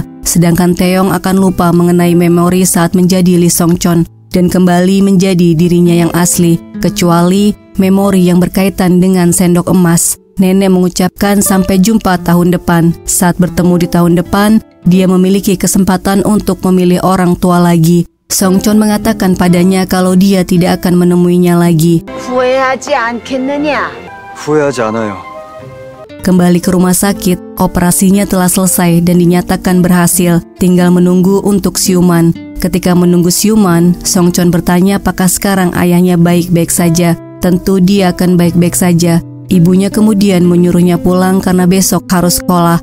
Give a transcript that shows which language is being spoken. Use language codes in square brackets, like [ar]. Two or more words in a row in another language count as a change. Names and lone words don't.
[id] Sedangkan Taeyong akan lupa mengenai memori saat menjadi Lee Songchon dan kembali menjadi dirinya yang asli, kecuali memori yang berkaitan dengan sendok emas. Nenek mengucapkan sampai jumpa tahun depan. Saat bertemu di tahun depan, dia memiliki kesempatan untuk memilih orang tua lagi. Songchon mengatakan padanya kalau dia tidak akan menemuinya lagi. [ko] 후회하지 않겠느냐? 후회하지 않아요. [id] Kembali ke rumah sakit, operasinya telah selesai dan dinyatakan berhasil. Tinggal menunggu untuk siuman. Ketika menunggu siuman, Songchon bertanya apakah sekarang ayahnya baik-baik saja. Tentu dia akan baik-baik saja. Ibunya kemudian menyuruhnya pulang karena besok harus sekolah.